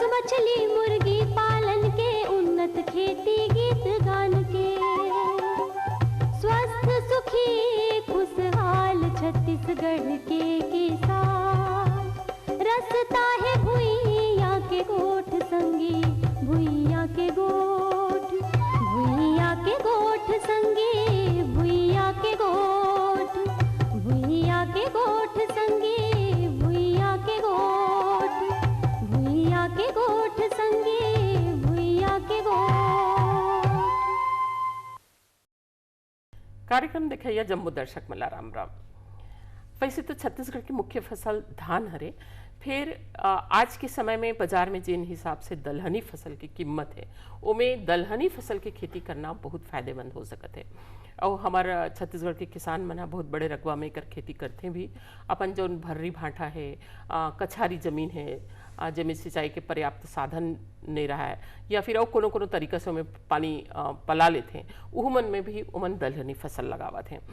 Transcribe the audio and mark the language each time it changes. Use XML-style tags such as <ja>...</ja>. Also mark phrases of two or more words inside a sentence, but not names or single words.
<hne>मछली मुर्गी पालन के, उन्नत खेती गीत गान के, स्वस्थ सुखी खुशहाल छत्तीसगढ़ के किसान। रसता है भुइयां के गोठ संगी, भुइयां के गोठ, भुइयां के गोठ संगी, भुइयां के गोठ, भुइयां के गोठ संगी, भुइयां के गोठ, भुइयां के गोठ संगी, भुइयां के गोठ। कार्यक्रम दिखाइए जम्मू दर्शक मला राम राम। वैसे तो छत्तीसगढ़ की मुख्य फसल धान हरे, फिर आज के समय में बाजार में जिन हिसाब से दलहनी फसल की कीमत है, उमें दलहनी फसल की खेती करना बहुत फायदेमंद हो सकत है। और हमारा छत्तीसगढ़ के किसान मना बहुत बड़े रकबा में कर खेती करते भी। अपन जो भर्री भाटा है, कछारी जमीन है, जमीन सिंचाई के पर्याप्त साधन नहीं रहा है, या फिर और कोनो कोनो तरीका से उमें पानी पला लेते हैं, उमन में भी उमन दलहनी फसल लगावत हैं।</hne>